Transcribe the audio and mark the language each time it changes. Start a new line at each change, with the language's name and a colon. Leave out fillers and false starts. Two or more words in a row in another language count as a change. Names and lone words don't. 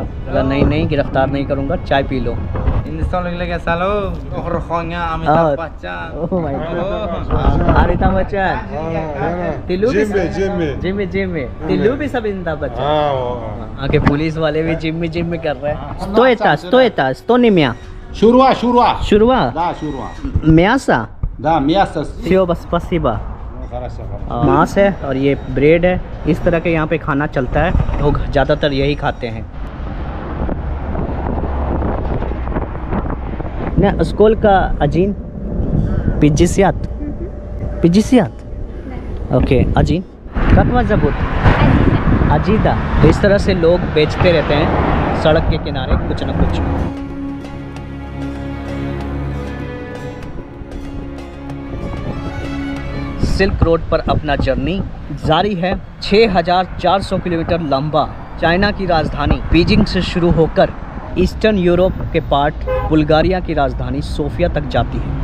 Hindi: अगर नहीं गिरफ्तार नहीं करूँगा, चाय पी लो. Amitabh Bachchan. तिल्लू भी जिम में तिल्लू भी सब अमिताभ बच्चन. आगे पुलिस वाले भी जिम में कर रहे हैं. Стонимя.
Russian: Шурва. Шурва. Да, шурва. мясо. Да, мясо. Все, спасибо. Хорошо.
Hindi: मांस है और ये ब्रेड है. इस तरह के यहाँ पे खाना चलता है. लोग ज़्यादातर यही खाते हैं.
Russian: ना сколько один? 50. ओके один. Как вас зовут? अजीदा.
Hindi: तो इस तरह से लोग बेचते रहते हैं सड़क के किनारे कुछ न कुछ. सिल्क रोड पर अपना जर्नी जारी है. 6400 किलोमीटर लंबा चाइना की राजधानी बीजिंग से शुरू होकर ईस्टर्न यूरोप के पार्ट बुल्गारिया की राजधानी सोफिया तक जाती है.